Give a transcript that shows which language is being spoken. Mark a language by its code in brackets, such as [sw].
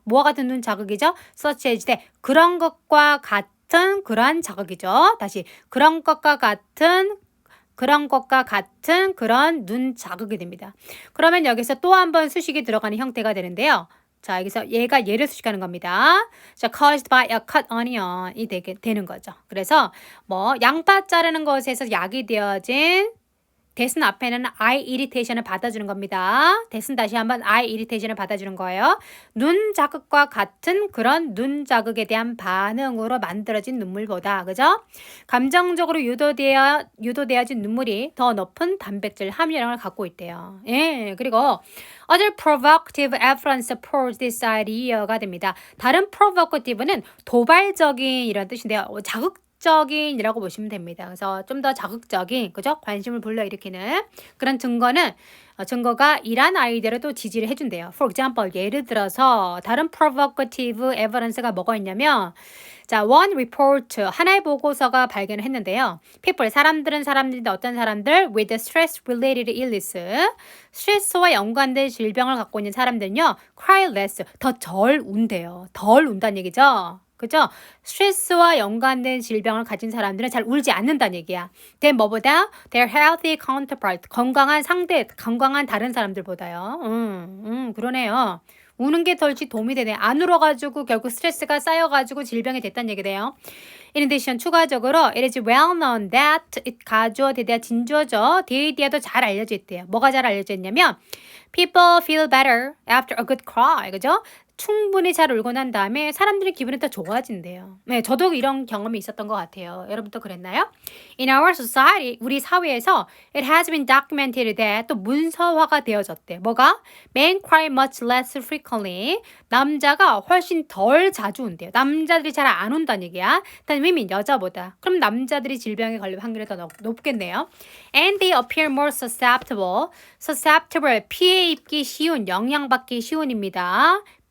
[ko] 뭐와 같은 눈 자극이죠? [en] such as [ko] 때 그런 것과 같은 그러한 자극이죠. 다시 그런 것과 같은 그런 눈 자극이 됩니다. 그러면 여기서 또 한 번 수식이 들어가는 형태가 되는데요. 자, 여기서 얘가 얘를 수식하는 겁니다. [en] 자, caused by a cut onion이 [ko] 되는 거죠. 그래서 뭐 양파 자르는 것에서 약이 되어진 대신 앞에는 eye irritation을 받아주는 겁니다. 대신 다시 한번 eye irritation을 받아주는 거예요. 눈 자극과 같은 그런 눈 자극에 대한 반응으로 만들어진 눈물보다, 그죠? 감정적으로 유도되어진 눈물이 더 높은 단백질 함유량을 갖고 있대요. 예, 그리고 [en] other provocative evidence supports this idea가 [ko] 됩니다. 다른 provocative는 도발적인 이런 뜻인데요. 자극적인이라고 보시면 됩니다. 그래서 좀 더 자극적인, 그죠? 관심을 불러일으키는 그런 증거가 이란 아이디어를 또 지지를 해준대요. [en] For example, [ko] 예를 들어서 다른 [en] provocative evidence [ko] 가 뭐가 있냐면, 자, [en] one report, [ko] 하나의 보고서가 발견을 했는데요. people, 사람들인데 어떤 사람들 [en] with stress-related illness, [ko] 스트레스와 연관된 질병을 갖고 있는 사람들은요, [en] cry less, [ko] 더 덜 운대요. 덜 운다는 얘기죠. 그죠? 스트레스와 연관된 질병을 가진 사람들은 잘 울지 않는다는 얘기야. [en] then [ko] 뭐보다? [en] their healthy counterpart, [ko] 건강한 다른 사람들보다요. 그러네요. 우는 게 덜 도움이 되네. 안 울어가지고 결국 스트레스가 쌓여가지고 질병이 됐다는 얘기래요. [en] In addition, [ko] 추가적으로 [en] it is well known that it [ko] 가주어 대대어 진주어죠. 데이디아도 잘 알려져 있대요. 뭐가 잘 알려져 있냐면 [en] people feel better after a good cry. [ko] 그죠? 충분히 잘 울고 난 다음에 사람들의 기분이 더 좋아진대요. 네, 저도 이런 경험이 있었던 것 같아요. 여러분도 그랬나요? [en] In our society, [ko] 우리 사회에서 [en] it has been documented that [ko] 또 문서화가 되어졌대. 뭐가? [en] Men cry much less frequently. [ko] 남자가 훨씬 덜 자주 운대요. 남자들이 잘 안 운다는 얘기야. 단 women, 여자보다. 그럼 남자들이 질병에 걸릴 확률이 더 높겠네요. [en] And they appear more susceptible. [ko] susceptible, 피해 입기 쉬운, 영향받기 쉬운입니다.